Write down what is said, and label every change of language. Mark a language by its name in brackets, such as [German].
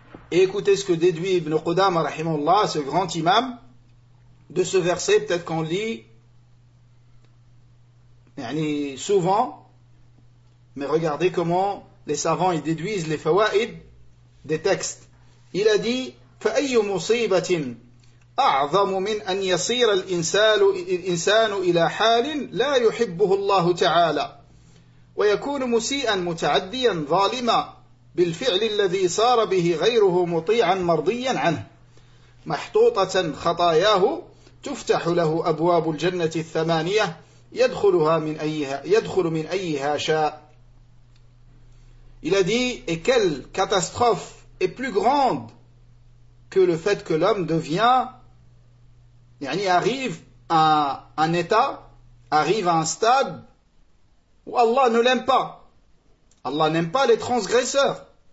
[French] Et écoutez ce que déduit Ibn Qudama rahimahullah, ce grand imam, de ce verset, peut-être qu'on lit yani souvent, mais regardez comment les savants ils déduisent les fawaïd des textes. Il a dit: [Arabic] فَأَيُّ مُصِيبَةٍ أَعْظَمُ مِنْ أَنْ يَصِيرَ الْإِنسَانُ إِلَى حَالٍ لَا يُحِبُّهُ اللَّهُ تَعَالَى وَيَكُونُ مُسِيئًا مُتَعَدِّيًا ظَالِمًا بِالْفِعْلِ الَّذِي صَارَ بِهِ غَيْرُهُ مُطِيعًا مَرْضِيًا عَنْهُ مَحْطُوطَةً خَطَايَاهُ تفتح له أبواب الجنة الثمانية يدخل من أيها شاء. [French] Il a dit: et quelle catastrophe est plus grande que le fait que l'homme devient, yani arrive à un état, arrive à un stade où Allah ne l'aime pas. Allah n'aime pas les transgresseurs.